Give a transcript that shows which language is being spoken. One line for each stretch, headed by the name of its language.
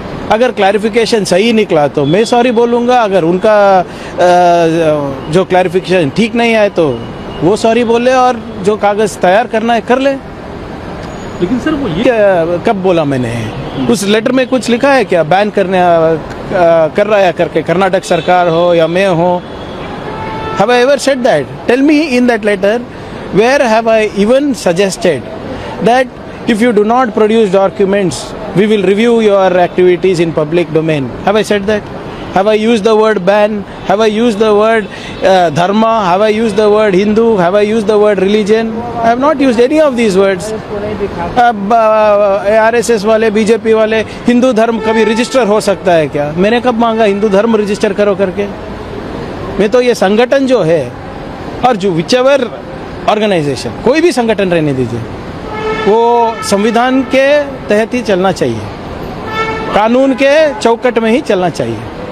Hindi: अगर क्लैरिफिकेशन सही निकला तो मैं सॉरी बोलूँगा, अगर उनका जो क्लैरिफिकेशन ठीक नहीं आए तो वो सॉरी बोले, और जो कागज तैयार करना है कर ले। लेकिन सर वो ये कब बोला मैंने? उस लेटर में कुछ लिखा है क्या बैन करने कर रहा है करके, कर्नाटक सरकार हो या मैं हो?
English: Have I ever said that? Tell me in that letter, where have I even suggested that if you do not produce documents, we will review your activities in public domain? Have I said that? Have I used the word ban? Have I used the word dharma? Have I used the word Hindu? Have I used the word religion? I have not used any of these words.
Hindi: अब RSS वाले, BJP वाले, हिंदू धर्म कभी register हो सकता है क्या? मैंने कब मांगा हिंदू धर्म रजिस्टर करो करके? मैं तो ये संगठन जो है, और जो
English: whichever organisation,
Hindi: कोई भी संगठन रहने दीजिए, वो संविधान के तहत ही चलना चाहिए, कानून के चौकट में ही चलना चाहिए।